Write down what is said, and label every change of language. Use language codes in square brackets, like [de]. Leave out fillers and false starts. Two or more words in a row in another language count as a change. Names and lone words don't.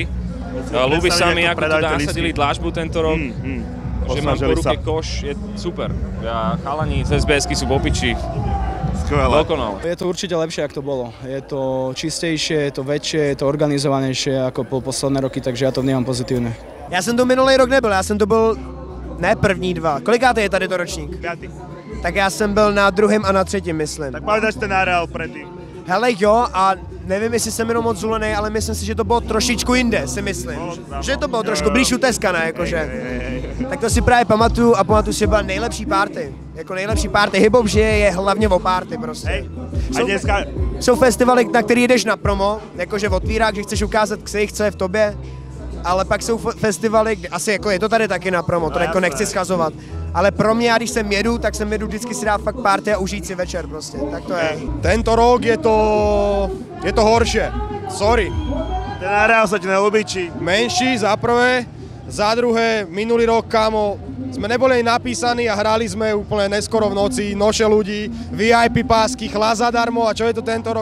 [sk] Ľúbi sa mi, ako tu nasadili dlažbu tento rok. Že mám po ruke koš, je super. Chalani z SBS-ky sú popiči. Dokonal. Je to určite lepšie, ako to bolo. Je to čistejšie, je to väčšie, je to organizovanejšie ako po posledné roky, takže ja to vnímam pozitívne. [cs] Já jsem tu minulý rok nebyl, já jsem tu byl ne první dva. Kolikátý je tady to ročník? 5. Tak já jsem byl na druhém a na třetím, myslím. [sk] Tak pamätáš ten areál predtým? [cs] Hele jo, a nevím, jestli jsem jenom moc zvolený, ale myslím si, že to bylo trošičku jinde, si myslím. Že to bylo trošku blíž u Teska, ne, jakože. Tak to si právě pamatuju a pamatuju si, že byla nejlepší party. Jako nejlepší party. Hip-hop je hlavně o party prostě. Jsou festivaly, na který jdeš na promo, jakože otvírák, že chceš ukázat ksicht, co je v tobě. Ale pak jsou festivaly, asi jako je to tady taky na promo, to jako nechci schazovat. Ale pro mě, když sem jedu, tak sem jedu vždycky si dát fakt party a užít si večer prostě, tak to je. [sk] Tento rok je to horšie, sorry. Ten areál sa ti nelúbi, či? Menší za prvé, za druhé, minulý rok, kámo, sme neboli napísaní a hrali sme úplne neskoro v noci, noše ľudí, VIP pásky, chla zadarmo a čo je to tento rok?